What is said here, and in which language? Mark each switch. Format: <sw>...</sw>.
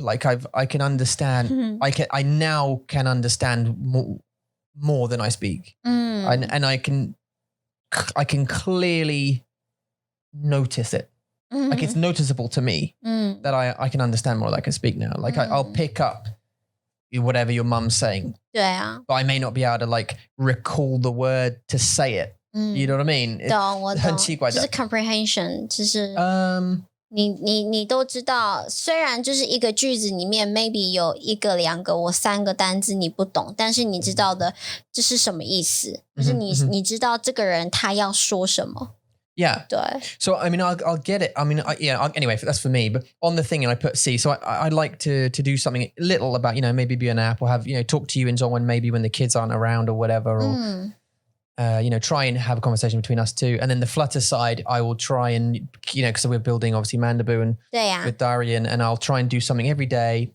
<en>Like I can understand. I now can understand more than I speak, and I can clearly notice it. Like it's noticeable to me that I can understand more than I can speak now. Like I'll pick up whatever your mum's saying.</en> <zh>对啊,</zh> <en>but I may not be able to like recall the word to say it. You know what I mean?</en> <zh>懂我懂很奇怪的。就是 comprehension 就是你都知道，虽然就是一个句子里面 maybe 有一个两个或三个单字你不懂，但是你知道的这是什么意思，就是你知道这个人他要说什么。</zh> <en>Yeah.</en> <zh>对。</zh> <en>So I mean, I'll get it. I mean, anyway, that's for me. But on the thing, I put C. So I'd like to do something little about, maybe be an app or have, talk to you in Zhongwen maybe when the kids aren't around or whatever, or try and have a conversation between us two. And then the Flutter side, I will try and, because we're building obviously Mandaboo and with Darian, and I'll try and do something every day.</en>